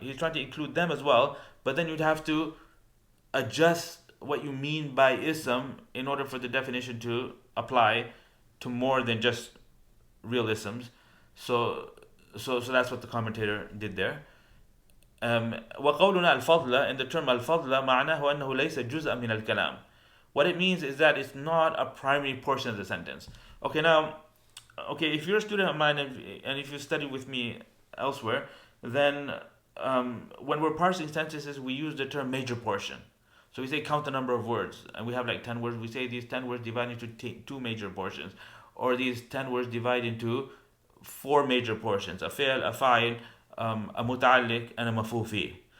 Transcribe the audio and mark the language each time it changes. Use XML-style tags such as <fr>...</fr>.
<en>He's trying to include them as well, but then you'd have to adjust what you mean by ism in order for the definition to apply to more than just real isms. So that's what the commentator did there.</en> <ar>وقولنا الفضل,</ar> <en>and the term</en> <ar>الفضل معناه أنه ليس جزءا من الكلام.</ar> <en>What it means is that it's not a primary portion of the sentence. Okay, now, if you're a student of mine and if you study with me elsewhere, then when we're parsing sentences, we use the term major portion. So we say count the number of words, and we have like 10 words. We say these 10 words divide into two major portions, or these 10 words divide into 4 major portions: a fi'l, a fa'il, a muta'alliq, and a maf'ul fi.</en>